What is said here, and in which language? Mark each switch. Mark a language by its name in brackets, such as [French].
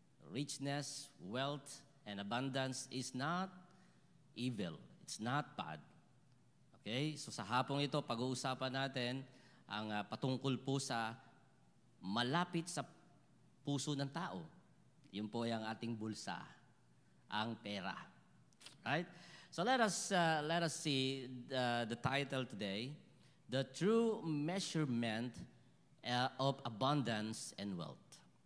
[English] Richness, wealth, and abundance is not evil. It's not bad. Okay? [Filipino] So sa hapong ito, pag-uusapan natin ang patungkol po sa malapit sa puso ng tao. Yun po yung ating bulsa, ang pera. Right? [English] So let us see the title today, The True Measurement of Abundance and Wealth.